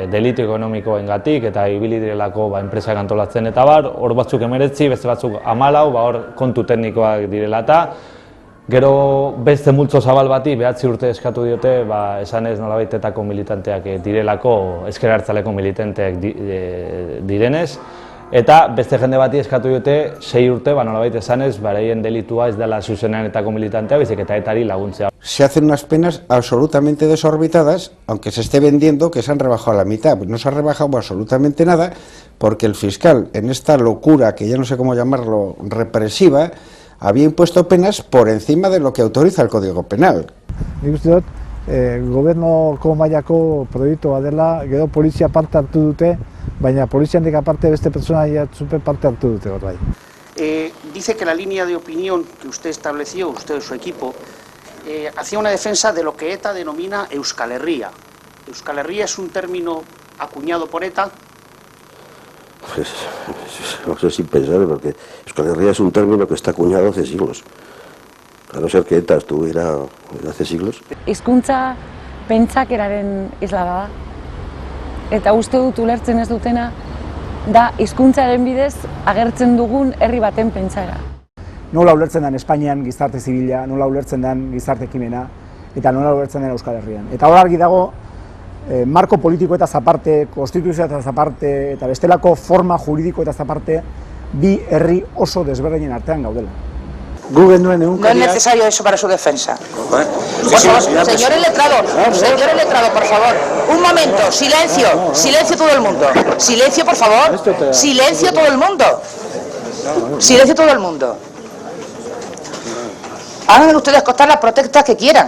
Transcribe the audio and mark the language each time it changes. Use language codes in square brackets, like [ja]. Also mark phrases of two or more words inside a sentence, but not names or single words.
[eu] delitu ekonomikoengatik eta ibili direlako enpresak antolatzen eta bar, hor batzuk 19, beste batzuk 14, hor kontu teknikoak direla eta gero beste multzo zabal bati 9 urte eskatu diote, esanez nolabaitetako militanteak direlako, ezker abertzaleko militanteak direnez, eta beste jende bati eskatu diote 6 urte, nolabait esanez, beraien delitua ez dela zuzenenetako militantea, baizik eta etari laguntzea. [es] Se hacen unas penas absolutamente desorbitadas, aunque se esté vendiendo que se han rebajado a la mitad. Pues no se ha rebajado absolutamente nada, porque el fiscal, en esta locura, que ya no sé cómo llamarlo, represiva, había impuesto penas por encima de lo que autoriza el Código Penal. [eu] Nik uste dut, gobernoko mailako proiektua dela, gero polizia parte hartu dute, baina poliziatik aparte beste pertsona super parte hartu dute hor bai. [es] Dice que la línea de opinión que usted estableció, usted y su equipo, hacía una defensa de lo que ETA denomina Euskal Herria. ¿Euskal Herria es un término acuñado por ETA? Pues, no sé si pensar, porque Euskal Herria es un término que está acuñado hace siglos. A no ser que ETA estuviera hace siglos. [eu] Hizkuntza pentsakeraren isla da. Eta uste dut ulertzen ez dutena da hizkuntzaren bidez agertzen dugun herri baten pentsaera. Nola ulertzen den Espainian gizarte zibila, nola ulertzen den gizarte ekimena, eta nola ulertzen den Euskal Herrian. Eta hor argi dago, marko politiko eta zaparte, konstituzioa eta zaparte, eta bestelako forma juridiko eta zaparte, bi herri oso desberdinen artean gaudela. [es] No es necesario eso para su defensa. Por favor, señor letrado, por favor. Un momento, silencio, silencio todo el mundo. Silencio, por favor. Silencio todo el mundo. Silencio todo el mundo. Hagan ustedes costar las protestas que quieran.